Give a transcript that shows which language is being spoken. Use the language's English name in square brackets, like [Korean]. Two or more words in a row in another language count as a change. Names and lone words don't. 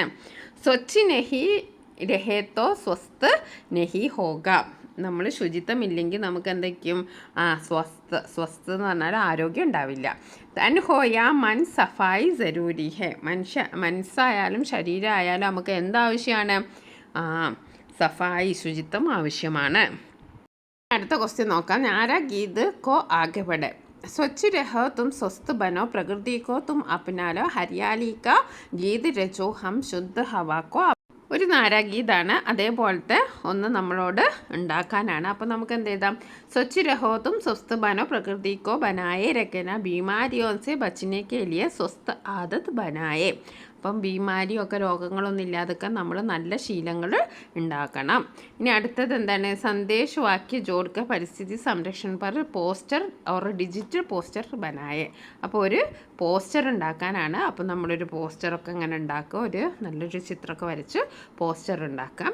[Hindi] स्वच्छ नहीं रहे तो स्वस्थ नहीं होगा, [Malayalam] നമ്മൾ ശുചിത്വം ഇല്ലെങ്കിൽ നമുക്ക് എന്തൊക്കെയും സ്വസ്ഥ എന്ന് പറഞ്ഞാൽ ആരോഗ്യം ഉണ്ടാവില്ല. [Hindi] तन हो या मन सफ़ाई ज़रूरी है. [Malayalam] മനസ്സായാലും ശരീരമായാലും നമുക്ക് എന്താവശ്യമാണ്? സഫായി ശുചിത്വം ആവശ്യമാണ്. അടുത്ത ക്വസ്റ്റ്യൻ നോക്കാം. [Hindi] नारा गीत को आगे बढ़े. स्वच्छ रहो तुम स्वस्थ बनो, प्रकृति को तुम अपना लो, हरियाली का गीत रचो हम शुद्ध हवा को. [Malayalam] ഒരു നാരാഗീതാണ്. അതേപോലത്തെ ഒന്ന് നമ്മളോട് ഉണ്ടാക്കാനാണ്. അപ്പോൾ നമുക്ക് എന്ത് ചെയ്താം? [Hindi] स्वच्छ रहो तुम स्वस्थ बनो, प्रकृति को बनाए रखना, बीमारियों से बचने के लिए स्वस्थ आदत बनाए. [Malayalam] അപ്പം ബീമാരിയൊക്കെ രോഗങ്ങളൊന്നും ഇല്ലാതൊക്കെ നമ്മൾ നല്ല ശീലങ്ങൾ ഉണ്ടാക്കണം. ഇനി അടുത്തത് എന്താണ്? [Hindi] संदेश वाक्य जोड़कर परिस्थिति संरक्षण पर पोस्टर और डिजिटल पोस्टर बनाएँ. [Malayalam] അപ്പോൾ ഒരു പോസ്റ്റർ ഉണ്ടാക്കാനാണ്. അപ്പോൾ നമ്മളൊരു പോസ്റ്ററൊക്കെ ഇങ്ങനെ ഉണ്ടാക്കുക, ഒരു നല്ലൊരു ചിത്രമൊക്കെ വരച്ച് പോസ്റ്റർ ഉണ്ടാക്കാം.